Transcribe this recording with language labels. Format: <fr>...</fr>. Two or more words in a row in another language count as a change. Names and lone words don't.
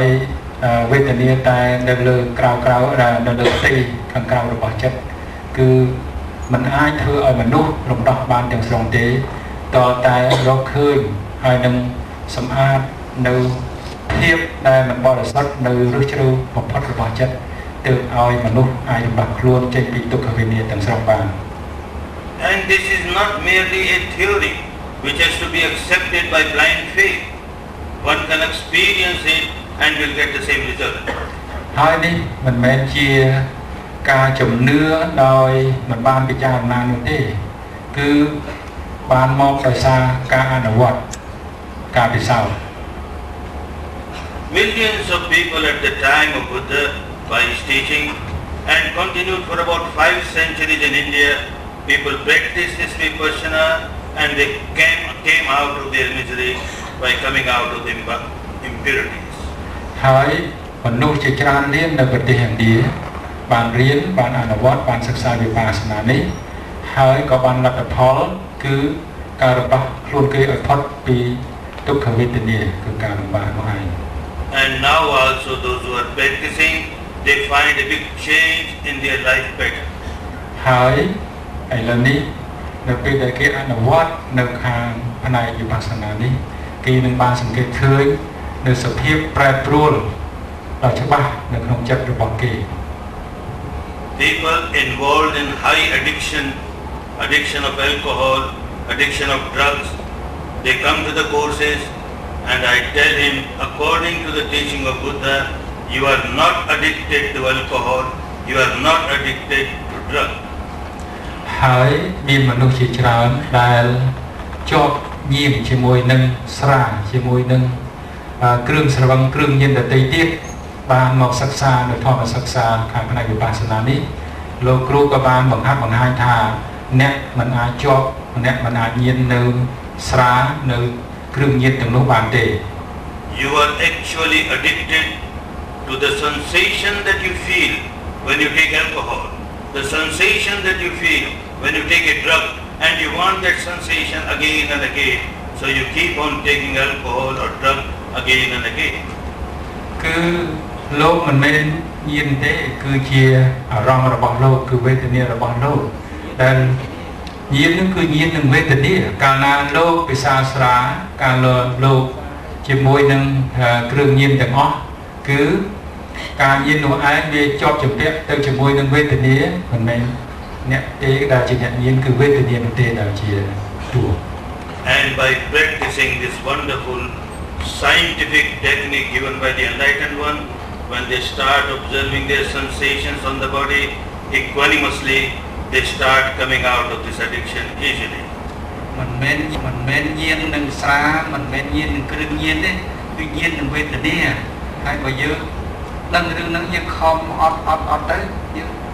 <km>វេទនាតែនៅលើក្រៅនៅលើផ្ទៃខាងក្រៅរបស់ចិត្តគឺមិនអាចធ្វើឲ្យមនុស្សរំដោះបានទាំងស្រុងទេតតែរកឃើញហើយនឹងសម្អាតនៅភាពដែលមិនបរិសុទ្ធនៅរឹសជ្រៅបំផុតរបស់ចិត្តទើបឲ្យមនុស្សអាចរំដោះខ្លួនចេញពីទុក្ខវេទនាទាំងស្រុងបាន</km> <en>And this is not merely a theory which has to be accepted by blind faith. One can experience it and will get the same result.</en> <km>ហើយនេះមិនមែនជាការជំនឿដោយមិនបានពិចារណានោះទេគឺបានមកដោយសារការអនុវត្តការពិសោធន៍</km> <en>Millions of people at the time of Buddha by his teaching and continued for about 5 centuries in India, people practiced this vipassana and they came out of their misery by coming out of the impurities.</en> <km>ហើយមនុស្សជាច្រើនលាននៅប្រទេសឥណ្ឌាបានរៀនបានអនុវត្តបានសិក្សាវិបស្សនានេះហើយក៏បានលទ្ធផលគឺការរបស់ខ្លួនគេឲ្យផុតពីទុក្ខវេទនាគឺការលំបាកនោះឯង</km> <en>And now also those who are practicing, they find a big change in their life pattern.</en> <km>ហើយឥឡូវនេះនៅពេលដែលគេអនុវត្តនៅខាងផ្នែកវិបស្សនានេះគេនឹងបានសង្កេតឃើញនៅសភាពប្រែប្រួលដ៏ច្បាស់នៅក្នុងចិត្តរបស់គេ</km> <en>People involved in high addiction of alcohol, addiction of drugs, they come to the courses and I tell him, according to the teaching of Buddha, you are not addicted to alcohol, you are not addicted to drugs.</en> <km>ហើយមានមនុស្សជាច្រើនដែលជាប់ញៀនជាមួយនឹងស្រាជាមួយនឹងគ្រឿងស្រវឹងគ្រឿងញៀនដទៃទៀតបានមកសិក្សានៅធម្មសិក្សាខាងផ្នែកវិបស្សនានេះលោកគ្រូក៏បានបង្ហាត់បង្ហាញថាអ្នកមិនអាចជាប់អ្នកមិនអាចញៀននៅស្រានៅគ្រឿងញៀនទាំងនោះបានទេ</km> <en>You are actually addicted to the sensation that you feel when you take alcohol, the sensation that you feel when you take a drug, and you want that sensation again and again, so you keep on taking alcohol or drug again and again.</en> <km>គឺលោកមិនមែនញៀនទេគឺជាអារម្មណ៍របស់លោកគឺវេទនារបស់លោកដែលញៀននឹងគឺញៀននឹងវេទនាកាលណាលោកពិសាស្រាកាលលោកជាមួយនឹងគ្រឿងញៀនទាំងអស់គឺការញៀននោះឯងវាជាប់ជំពាក់ទៅជាមួយនឹងវេទនាមិនមែនអ្នកទេដែលជាអ្នកញៀនគឺវេទនានោះទេដែលជាតួ</km> <en>And by practicing this wonderful scientific technique given by the enlightened one, when they start observing their sensations on the body equanimously, they start coming out of this addiction easily.</en> <km>មិនមែនញៀននឹងស្រាមិនមែនញៀននឹងគ្រឿងញៀនទេគឺញៀននឹងវេទនាហើយបើយើងដឹងរឿងហ្នឹងយើងខំអត់ទៅយើង</km>